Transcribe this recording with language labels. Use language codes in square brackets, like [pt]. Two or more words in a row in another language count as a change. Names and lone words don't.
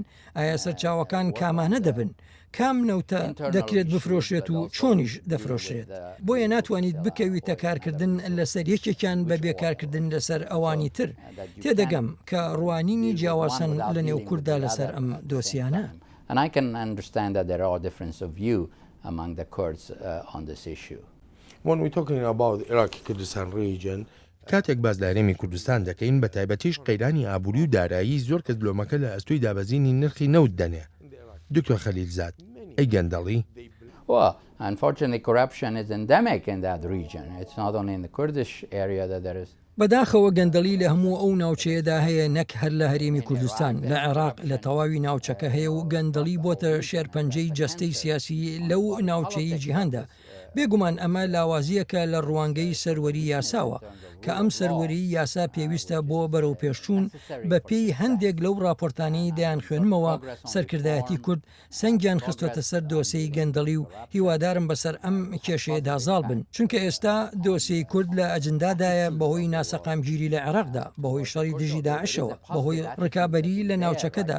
[ckb] ئایا سەرچاوەکان کامانە دەبن؟ کام نەوتە دەکرێت بفرۆشرێت و چۆنیش دەفرۆشرێت؟ بۆیە ناتوانیت بکەویتە کارکردن لەسەر یەکێکیان بە بێکارکردن لەسەر ئەوانی تر. تێدەگەم کە ڕوانینی جیاوازن لە نێو کووردا لەسەر ئەم دۆسیانە. [en] And I can understand that there are differences of view among the Kurds on this issue. when we're talking about the Iraqi Kurdistan region, [ckb] کاتێک باز لە هەرێمی کوردستان دەکەین بە تایبەتیش قەیرانی ئابووری و دارایی زۆر کەس دلۆمەکە لە ئەستۆی دابەزینی نرخی نەوت دەنێ. دکتۆر خەلیلزاد ئەی گەندەڵی؟ [en] Well, unfortunately, corruption is endemic in that region. It's not only in the Kurdish area that there is. [ckb] بەداخەوە گەندەڵی لە هەموو ئەو ناوچەیەدا هەیە، نەک هەر لە هەرێمی کوردستان، لە عێراق لە تەواوی ناوچەکە هەیە و گەندەڵی بۆتە شێرپەنجەی جەستەی سیاسی لەو ناوچەی جیهاندا. بێگومان ئەمە لاوازیەکە لە ڕوانگەی سەروەری یاساوە کە ئەم سەروەری یاسا پێویستە بۆ بەرەو پێشچوون بە پێی هەندێک لەو راپۆرتانەی دەیان خوێنمەوە سەرکردایەتی کورد سەنگیان خستۆتە سەر دۆسەی گەندەڵی و هیوادارم بەسەر ئەم کێشەیە دازاڵ بن، چونکە ئێستا دۆسەی کورد لە ئەجندادایە بەهۆی ناسەقامگیری لە عێراقدا، بەهۆی شەڕی دژی داعشەوە، بەهۆی ڕکابەری لە ناوچەکەدا.